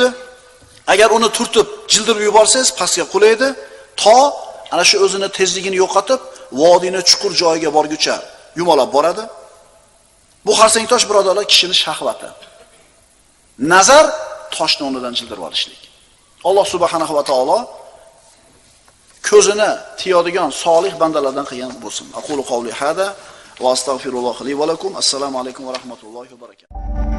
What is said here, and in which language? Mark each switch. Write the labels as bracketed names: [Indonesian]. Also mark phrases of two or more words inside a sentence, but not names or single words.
[Uzbek] Agar uni turtib, jildirib yuborsangiz, pastga qulaydi, ana shu o'zini tezligini yo'qotib, vodiyning chuqur joyiga borguncha yumalab boradi. Bu xarsang tosh birodarlar kishini shahvati. Nazar toshni o'rnidan jildirib olishlik. Alloh subhanahu va taolo ko'zini tiyadigan solih bandalardan qilgan bo'lsin. [Arabic] أقول قولي هذا وأستغفر الله لي ولكم. السلام عليكم ورحمة الله وبركاته.